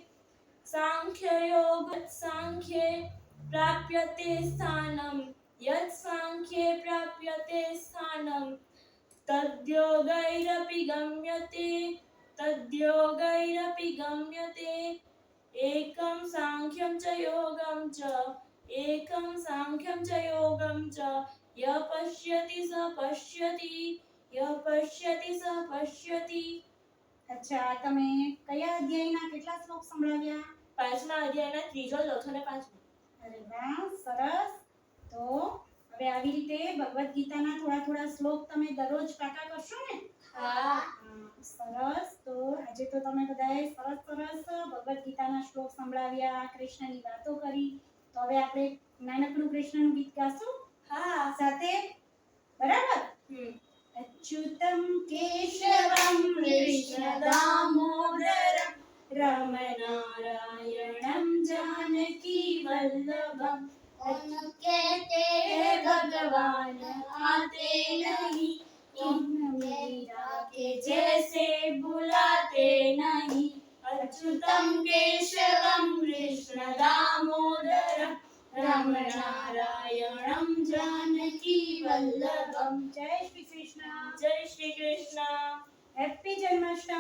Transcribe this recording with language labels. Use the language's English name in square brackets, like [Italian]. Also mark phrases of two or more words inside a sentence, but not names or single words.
[Sanskrit] सांख्ये प्राप्यते स्थानं तद्योगैरपि गम्यते एकं सांख्यं च योगं च यः पश्यति स पश्यति. [Gujarati] અચ્છા. તમે કયા અધ્યાયના કેટલા શ્લોક સંભળાવ્યા? 5મા અધ્યાયના 3, 4 અને 5. અરે વાહ. સરસ. તો હવે આવી રીતે ભગવદ ગીતાના થોડા શ્લોક તમે દરરોજ પાકા કરશો ને? હા. સરસ. તો આજે તો તમે બધાએ સરસ ભગવદ ગીતાના શ્લોક સંભળાવ્યા, કૃષ્ણની વાતો કરી. તો હવે આપણે નાનકડું કૃષ્ણનું ગીત ગાશું? હા. સાથે? બરાબર? [Sanskrit] अच्युतम केशवम कृष्ण दामोदरम रमनारायणम जानकी वल्लभम [Hindi] कहते हे भगवान आते नहीं तुम मीरा के जैसे बुलाते नहीं [Sanskrit] अच्युतम केशवम कृष्ण दामोदरम रमनारायणम जानकी वल्लभम. [Hindi] जय श्री कृष्ण. जय श्री कृष्ण. हैप्पी जन्माष्टमी.